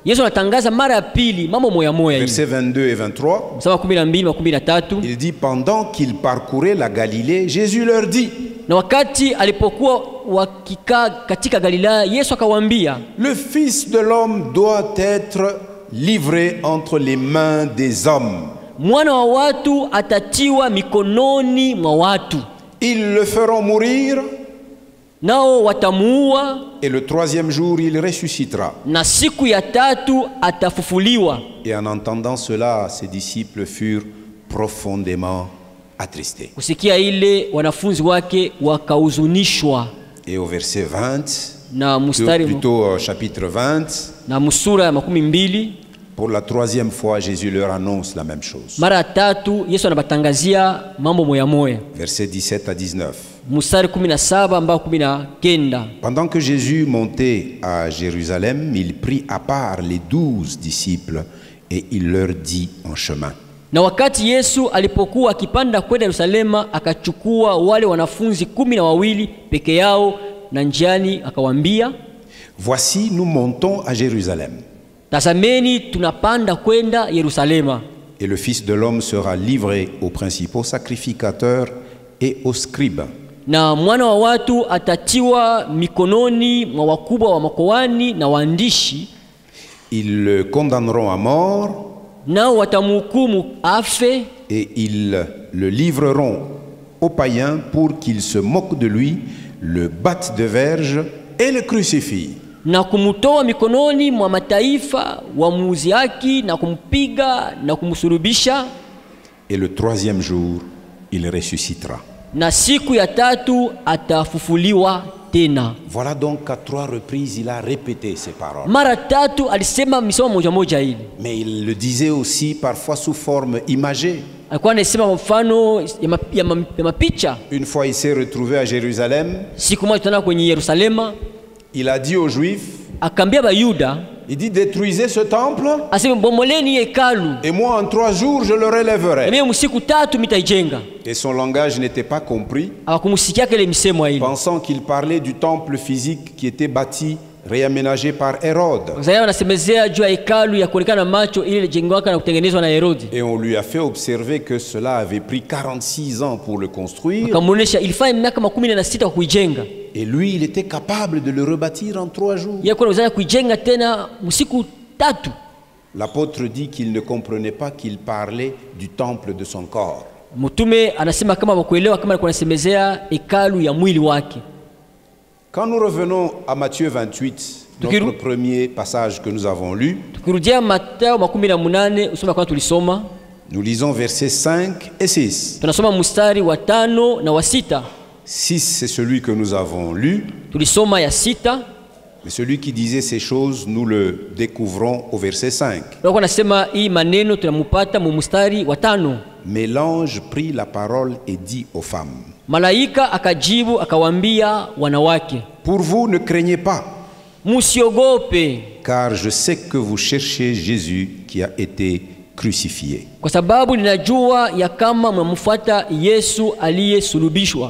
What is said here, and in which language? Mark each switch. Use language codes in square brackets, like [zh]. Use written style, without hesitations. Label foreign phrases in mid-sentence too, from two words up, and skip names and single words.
[fr] Versets 22 et 23, il dit: pendant qu'il parcourait la Galilée, Jésus leur dit: le Fils de l'homme doit être livré entre les mains des hommes. Ils le feront mourir, [sw] nao watamuua, [fr] et le troisième jour il ressuscitera. [sw] na siku ya tatu atafufuliwa. [fr] Et en entendant cela, ses disciples furent profondément attristés. [sw] Kusikia ile wanafunzi wake wakahuzunishwa. [fr] Et au verset 20, [sw] Na mstari [fr] plutôt chapitre 20, [sw] na musura ya 12, [fr] pour la troisième fois, Jésus leur annonce la même chose. [sw] mara tatu Yesu anabatangazia mambo moya moya. [fr] Versets 17 à 19. [sw] Mstari 17 mpaka 19. [fr] Pendant que Jésus montait à Jérusalem, il prit à part les 12 disciples et il leur dit en chemin. [sw] Na wakati Yesu alipokuwa akipanda kwenda Yerusalema, akachukua wale wanafunzi 12 peke yao, na njiani akawaambia, [fr] voici, nous montons à Jérusalem. [sw] tazameni tunapanda kwenda Yerusalema, [fr] et le Fils de l'homme sera livré aux principaux sacrificateurs et aux scribes. [sw] na mwana wa watu atatiwa mikononi mwa wakubwa wa makoani na waandishi. [fr] Ils le condamneront à mort [sw] Nao watamhukumu afe, [fr] et ils le livreront aux païens pour qu'ils se moquent de lui, le battent de verge et le crucifient. [sw] na kumutoa mikononi mwa mataifa, wamuuziaki na kumpiga na kumsulubisha, [fr] Et le troisième jour, il ressuscitera. [sw] na siku ya tatu atafufuliwa tena. [fr] Voilà donc qu'à 3 reprises, il a répété ces paroles. [sw] Mara tatu alisema misomo moja moja ile. [fr] Mais il le disait aussi parfois sous forme imagée. [sw] Alikuwa anasema kwa mfano ya mapicha. [fr] Une fois, il s'est retrouvé à Jérusalem. [sw] Siku moja tena kwenye Yerusalema, [fr] Il a dit aux Juifs, [sw] akaambia Bayuda, [fr] il dit, détruisez ce temple [sw] asema bomoleni hekalu, [fr] et moi en 3 jours je le relèverai. [sw] mimi msiku tatu mitaijenga. [fr] Et son langage n'était pas compris, [sw] Hawakumusikia kile misemo ile. [fr] pensant qu'il parlait du temple physique qui était bâti, réaménagé par Hérode. [sw] Sasa wanasemezea juu ya hekalu ya kuonekana macho ile lijengwa na kutengenezwa na Herodi. [fr] Et on lui a fait observer que cela avait pris 46 ans pour le construire. [sw] Akamuonesha ilifanya miaka 16 kwa kuijenga. [fr] Et lui, il était capable de le rebâtir en 3 jours. [sw] Yeye kwa uwezo kuijenga tena msiku tatu. [fr] L'apôtre dit qu'il ne comprenait pas qu'il parlait du temple de son corps. [sw] Mtume anasema kama wakuelewa kama alikuwa anasemezea hekalu ya mwili wake. [fr] Quand nous revenons à Matthieu 28, notre premier passage que nous avons lu, [sw] Tukirudia Mathayo 18 usoma kwa tulisoma, [fr] nous lisons versets 5 et 6. [sw] tunasoma mstari wa 5 na wa 6. 6, [fr] c'est celui que nous avons lu, [sw] Tulisoma ya 6. [fr] mais celui qui disait ces choses, nous le découvrons au verset 5. [sw] Ndio anasema hii maneno tunamupata mu mstari wa 5. [fr] Mais l'ange prit la parole et dit aux femmes, [sw] Malaika akajibu akawaambia wanawake, [fr] pour vous ne craignez pas, [sw] musiogope, [fr] car je sais que vous cherchez Jésus qui a été crucifié. [sw] kwa sababu ninajua ya kama mnamfuata Yesu aliyesulubishwa.